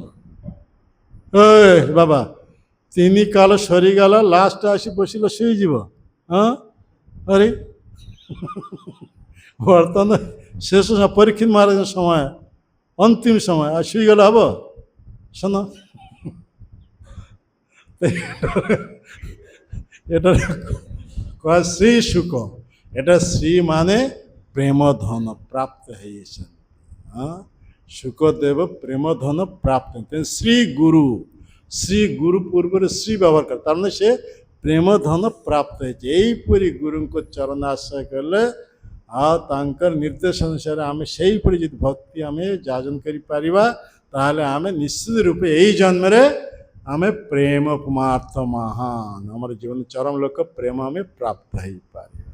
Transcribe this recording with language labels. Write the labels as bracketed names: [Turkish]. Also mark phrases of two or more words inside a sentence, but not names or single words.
[Odia] ଏ ବାବା 3 କାଳ ସରିଗଲା, ଲାଷ୍ଟ ଆସି ବସିଲେ ଶୋଇଯିବ। ହଁ, ଆରେ ବର୍ତ୍ତମାନ ଶେଷ ପରୀକ୍ଷା ମହାରାଜ ସମୟ, ଅନ୍ତିମ ସମୟ, ଆଉ ଶୋଇଗଲେ ହବ? ଶୁଣ, [Bangla] এটা কয় শ্রী শুক, এটা শ্রী মানে প্রেম ধন প্রাপ্ত হয়েছেন। হ্যাঁ, শুকদেব প্রেম ধন প্রাপ্ত। শ্রী গুরু, শ্রী গুরু পূর্বের শ্রী ব্যবহার করে, তার মানে সে [Odia] ପ୍ରେମ ଧନ ପ୍ରାପ୍ତ ହେଇଛି। ଏଇପରି ଗୁରୁଙ୍କ ଚରଣ ଆଶ୍ରୟ କଲେ ଆଉ ତାଙ୍କର ନିର୍ଦ୍ଦେଶ ଅନୁସାରେ ଆମେ ସେଇପରି ଯଦି ଭକ୍ତି ଆମେ ଯାଜନ କରିପାରିବା ତାହେଲେ ଆମେ ନିଶ୍ଚିତ ରୂପେ ଏଇ ଜନ୍ମରେ ଆମେ ପ୍ରେମ ପରମାର୍ଥ ମହାନ ଆମର ଜୀବନ ଚରମ ଲୋକ ପ୍ରେମ ଆମେ ପ୍ରାପ୍ତ ହେଇପାରିବା।